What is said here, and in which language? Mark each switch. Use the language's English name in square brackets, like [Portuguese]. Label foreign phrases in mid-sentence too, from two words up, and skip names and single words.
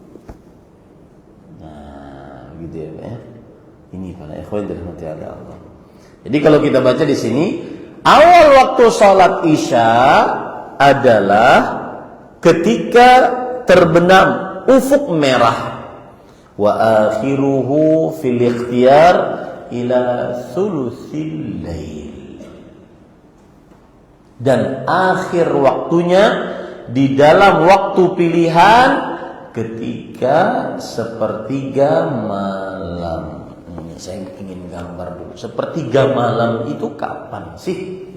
[Indonesian] Nah, gitu ya Pak ya. Ini para ikhwan dirahmati Allah. Jadi kalau kita baca di sini, awal waktu sholat isya adalah ketika terbenam ufuk merah. [Arabic] وآخره في الاختيار إلى ثلث الليل. [Indonesian] Dan akhir waktunya di dalam waktu pilihan ketika sepertiga malam. Saya ingin gambar dulu. Sepertiga malam itu kapan sih?